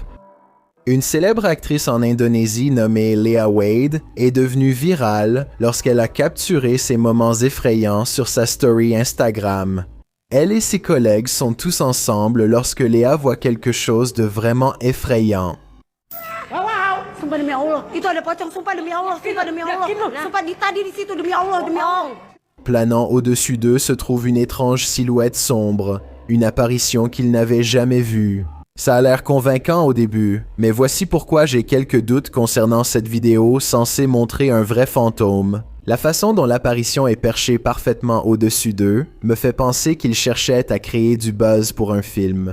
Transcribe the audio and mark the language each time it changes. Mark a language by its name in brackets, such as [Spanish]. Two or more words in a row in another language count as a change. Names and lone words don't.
[French] Une célèbre actrice en Indonésie nommée Leah Wade est devenue virale lorsqu'elle a capturé ces moments effrayants sur sa story Instagram. Elle et ses collègues sont tous ensemble lorsque Leah voit quelque chose de vraiment effrayant. [Indonesian] Sumpah demi Allah, itu ada pocong, sumpah demi Allah, sumpah demi Allah, sumpah tadi di situ demi Allah, demi Allah. [French] Planant au-dessus d'eux se trouve une étrange silhouette sombre, une apparition qu'ils n'avaient jamais vue. Ça a l'air convaincant au début, mais voici pourquoi j'ai quelques doutes concernant cette vidéo censée montrer un vrai fantôme. La façon dont l'apparition est perchée parfaitement au-dessus d'eux me fait penser qu'ils cherchaient à créer du buzz pour un film.